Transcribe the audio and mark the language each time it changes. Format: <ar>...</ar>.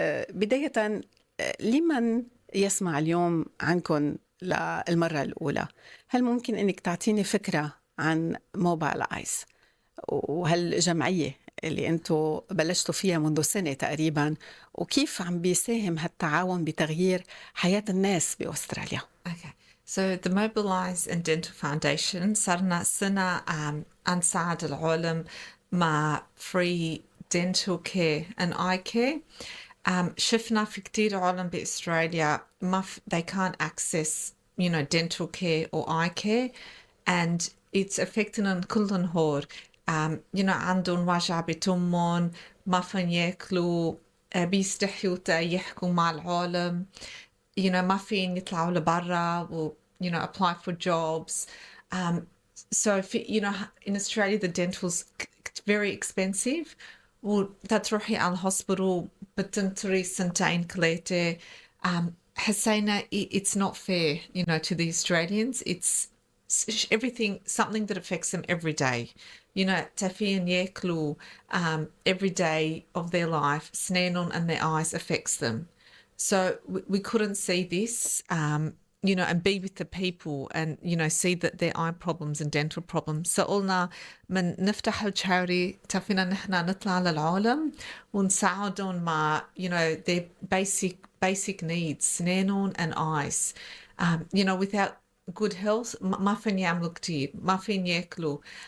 <ar>بداية، لمن يسمع اليوم عنكم للمرة الأولى، هل ممكن أنك تعطيني فكرة عن موبايلايز وهالجمعية اللي أنتوا بلشتوا فيها منذ سنة تقريبا، وكيف عم بيساهم هالتعاون بتغيير حياة الناس بأستراليا؟</ar> <en>Okay. So the Mobilize and Dental Foundation</en> <ar>صرنا سنة نساعد العالم مع</ar> <en>free dental care and eye care.</en> <ar>شفنا في كتير عالم بأستراليا</ar> <en>they can't access dental care or eye care, and it's affecting</en> <ar>كل نهار. عندهم وجع بتمهم، ما فين ياكلوا، بيستحيوا يحكوا مع العالم، ما فين يطلعوا لبرا و</ar> <en>apply for jobs. So in Australia the dental's very expensive،</en> <ar>وتروحي على الهوسبيتال بتنطري سنتين ثلاثة. حسينا</ar> <en>it's not fair to the Australians. It's something that affects them every day.</en> <ar>تافين ياكلوا</ar> <en>every day of their life.</en> <ar>سنانهم</ar> <en>and their eyes affects them. So we couldn't see this, and be with the people and, see that their eye problems and dental problems.</en> <ar>So قلنا من نفتح الشاري تفينا نحنا نطلع للعالم ونساعدهم مع,</ar> <en>their basic needs,</en> <ar>سنانهم</ar> <en>and eyes. Without good health,</en> <ar>ما فين يعملوا كتير, ما فين ياكلوا.</ar>